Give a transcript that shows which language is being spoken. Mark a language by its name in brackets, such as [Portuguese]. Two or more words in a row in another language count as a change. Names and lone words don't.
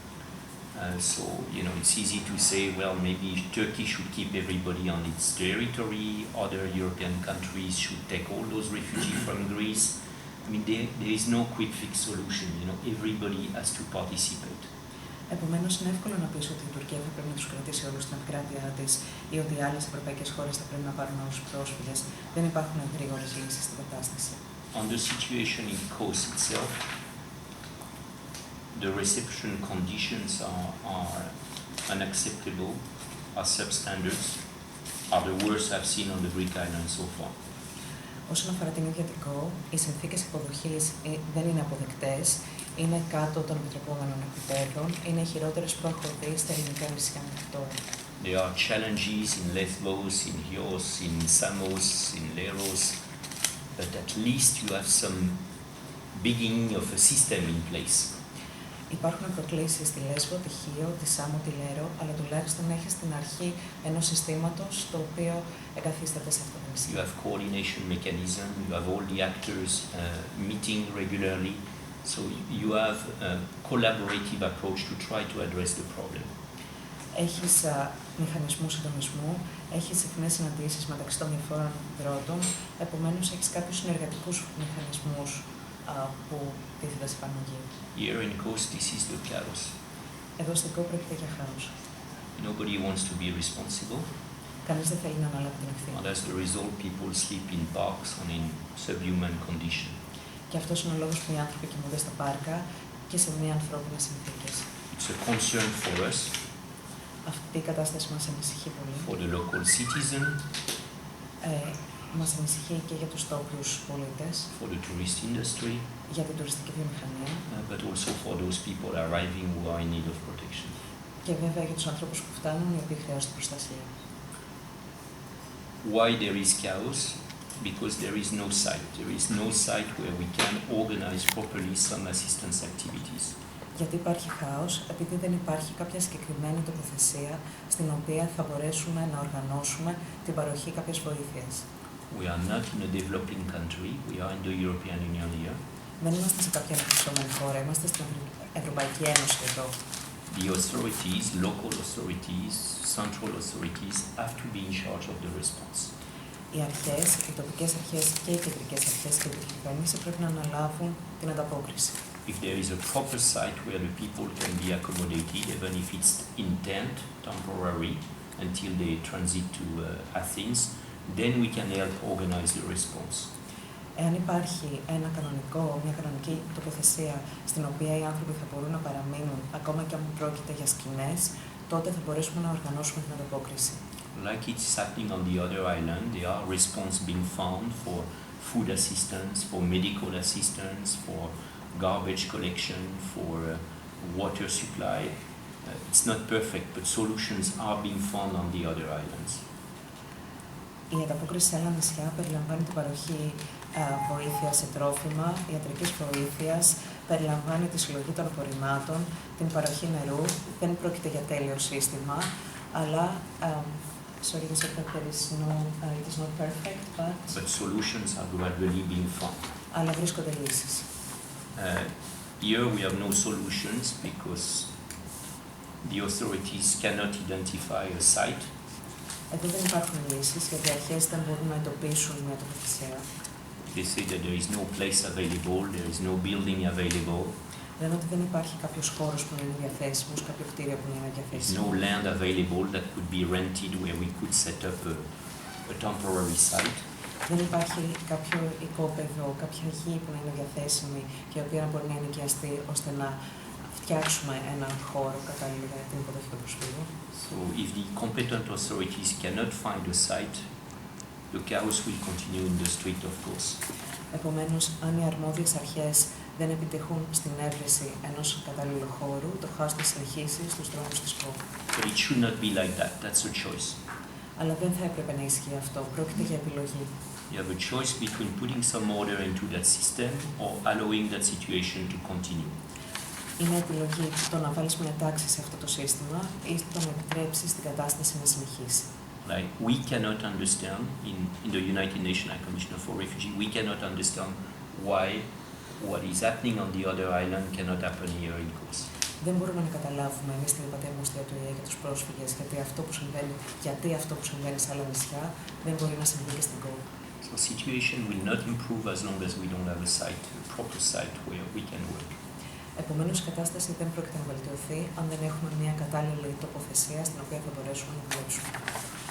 [English] So, it's easy to say, well, maybe Turkey should keep everybody on its territory, other European countries should take all those refugees from Greece. I mean, there is no quick fix solution, everybody has to participate. [Greek] Επομένως, είναι εύκολο να πεις ότι η Τουρκία θα πρέπει να τους κρατήσει όλους στην επικράτειά της ή ότι άλλες ευρωπαϊκές χώρες θα πρέπει να πάρουν όλους τους πρόσφυγες. Δεν υπάρχουν γρήγορες λύσεις στην κατάσταση. [English] On the situation in Kos itself, the reception conditions are unacceptable, are substandards, are the worst I've seen on the Greek islands so far. [Greek] Όσον αφορά την ίδια την Κο, οι συνθήκες υποδοχής δεν είναι αποδεκτές, είναι κάτω των επιτρεπόμενων επιπέδων, είναι οι χειρότερες που έχω δει στα ελληνικά νησιά μέχρι τώρα. [English] There are challenges in Lesbos, in Chios, in Samos, in Leros, but at least you have some beginning of a system in place. [Greek] Υπάρχουν προκλήσεις στη Λέσβο, τη Χίο, τη Σάμο, τη Λέρο, αλλά τουλάχιστον έχεις την αρχή ενός συστήματος το οποίο εγκαθίσταται σε αυτό το νησί. [English] You have coordination mechanism, you have all the actors meeting regularly, so you have a collaborative approach to try to address the problem. [Greek] Έχεις μηχανισμούς συντονισμού, έχεις συχνές συναντήσεις μεταξύ των διαφόρων δρότων, επομένως έχεις κάποιους συνεργατικούς μηχανισμούς που τίθενται σε εφαρμογή. [English] Here in Kos, this is the chaos. [Greek] Εδώ στην Κο πρόκειται για χάος. [English] Nobody wants to be responsible, [Greek] Κανείς δεν θέλει να αναλάβει την ευθύνη. [English] and as the result, people sleep in parks and in subhuman condition. [Greek] Και αυτός είναι ο λόγος που οι άνθρωποι κοιμούνται στα πάρκα και σε μη ανθρώπινες συνθήκες. [English] It's a concern for us, [Greek] Αυτή η κατάσταση μας ανησυχεί πολύ. [English] for the local citizen, [Greek] Μας ανησυχεί και για τους τόπιους πολίτες, [English] for the tourist industry, [Greek] για την τουριστική βιομηχανία [English] but also for those people arriving who are in need of protection. [Greek] και βέβαια για τους ανθρώπους που φτάνουν οι οποίοι χρειάζονται προστασία. [English] Why there is chaos? Because there is no site. There is no site where we can organize properly some assistance activities. [Greek] Γιατί υπάρχει χάος, επειδή δεν υπάρχει κάποια συγκεκριμένη τοποθεσία στην οποία θα μπορέσουμε να οργανώσουμε την παροχή κάποιας βοήθειας. [English] We are not in a developing country. We are in the European Union here. [Greek] Δεν είμαστε σε κάποια αναπτυσσόμενη χώρα, είμαστε στην Ευρωπαϊκή Ένωση εδώ. [English] The authorities, local authorities, central authorities have to be in charge of the response. [Greek] Οι αρχές, οι τοπικές αρχές και οι κεντρικές αρχές και η κυβέρνηση πρέπει να αναλάβουν την ανταπόκριση. [English] If there is a proper site where the people can be accommodated, even if it's in tent, temporary, until they transit to Athens, then we can help organize the response. [Greek] Εάν υπάρχει μια κανονική τοποθεσία στην οποία οι άνθρωποι θα μπορούν να παραμείνουν, ακόμα και αν πρόκειται για σκηνές, τότε θα μπορέσουμε να οργανώσουμε την ανταπόκριση. [English] Like it's happening on the other island, there are response being found for food assistance, for medical assistance, for garbage collection, for water supply. It's not perfect, but solutions are being found on the other islands. [Greek] Η ανταπόκριση σε άλλα νησιά περιλαμβάνει την παροχή βοήθειας σε τρόφιμα, ιατρικής βοήθειας, περιλαμβάνει τη συλλογή των απορριμμάτων, την παροχή νερού. Δεν πρόκειται για τέλειο σύστημα, αλλά [English] sorry, you said that there is it is not perfect, But solutions are gradually being found. [Greek] Αλλά βρίσκονται λύσεις. [English] Here we have no solutions because the authorities cannot identify a site. [Greek] Εδώ δεν υπάρχουν λύσεις, γιατί οι αρχές δεν μπορούν να εντοπίσουν μια τοποθεσία. [English] They say that there is no place available, there is no building available. [Greek] Λένε ότι δεν υπάρχει κάποιος χώρος που να είναι διαθέσιμος, κάποιο κτίριο που να είναι [English] There is [Greek] διαθέσιμο. [English] no land available that could be rented where we could set up a temporary site. [Greek] Δεν υπάρχει κάποιο οικόπεδο, κάποια γη που να είναι διαθέσιμη και η οποία να μπορεί να ενοικιαστεί ώστε να φτιάξουμε ένα χώρο κατάλληλο για την υποδοχή των προσφύγων. [English] So if the competent authorities cannot find a site, the chaos will continue in the street, of course. [Greek] Επομένως, αν οι αρμόδιες αρχές δεν επιτυχούν στην έβρεση ενός κατάλληλου χώρου, το χάος θα συνεχίσει στους δρόμους της Κο. [English] But it should not be like that. That's a choice. [Greek] Αλλά δεν θα έπρεπε να ισχύει αυτό. Πρόκειται για επιλογή. [English] You have a choice between putting some order into that system or allowing that situation to continue. [Greek] Είναι επιλογή το να βάλεις μια τάξη σε αυτό το σύστημα ή το να επιτρέψεις την κατάσταση να συνεχίσει. [English] Like we cannot understand in the United Nations High Commissioner for Refugees, we cannot understand why what is happening on the other island cannot happen here in Kos. [Greek] Δεν μπορούμε να καταλάβουμε εμείς στην υπατερμοστία του ΙΕ για τους πρόσφυγες γιατί αυτό που συμβαίνει σε άλλα νησιά δεν μπορεί να συμβεί και στην Κο. [English] So situation will not improve as long as we don't have a site, a proper site where we can work. [Greek] Επομένως, η κατάσταση δεν πρόκειται να βελτιωθεί αν δεν έχουμε μια κατάλληλη τοποθεσία στην οποία θα μπορέσουμε να δουλέψουμε.